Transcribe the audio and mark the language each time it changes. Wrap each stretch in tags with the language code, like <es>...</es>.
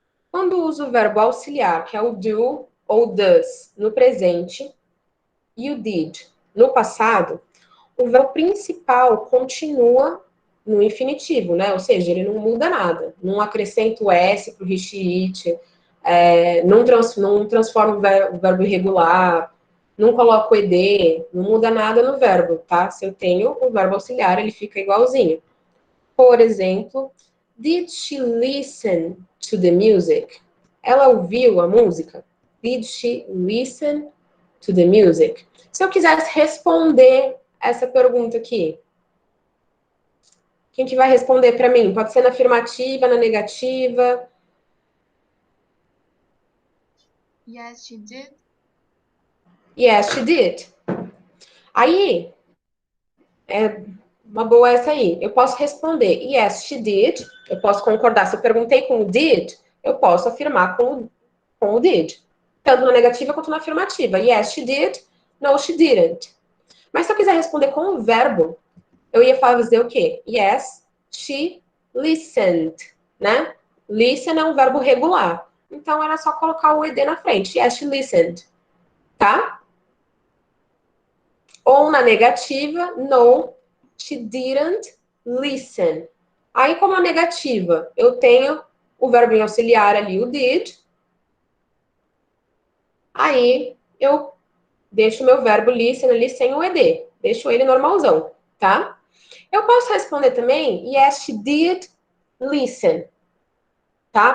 <pt>Quando usa o verbo auxiliar, que é o do ou does, no presente, e o did no passado, o verbo principal continua no infinitivo, né? Ou seja, ele não muda nada. Não acrescenta o S para o he, it, não transforma o verbo irregular, não coloca o ed, não muda nada no verbo, tá? Se eu tenho o verbo auxiliar, ele fica igualzinho. Por exemplo,</pt> <en>did she listen to the music?</en> <pt>Ela ouviu a música?</pt> <en>Did she listen to the music?</en> <pt>Se eu quisesse responder essa pergunta aqui, quem que vai responder para mim? Pode ser na afirmativa, na negativa?</pt> <en>Yes, she did. Yes, she did.</en> <pt>Aí, é uma boa essa aí. Eu posso responder</pt> <en>yes, she did.</en> <pt>Eu posso concordar. Se eu perguntei com o did, eu posso afirmar com o did. Tanto na negativa quanto na afirmativa.</pt> <en>Yes, she did. No, she didn't.</en> <pt>Mas se eu quiser responder com o verbo, eu ia fazer o quê?</pt> <en>Yes, she listened, né?</en> <pt>Listen é um verbo regular. Então, era só colocar o ed na frente.</pt> <en>Yes, she listened. Tá?</en> <pt>Ou na negativa,</pt> <en>no, she didn't listen.</en> <pt>Aí, como a negativa, eu tenho o verbo auxiliar ali, o did. Aí, eu deixo o meu verbo listen ali sem o ed. Deixo ele normalzão, tá? Eu posso responder também,</pt> <en>yes, she did listen.</en> <pt>Tá?</pt>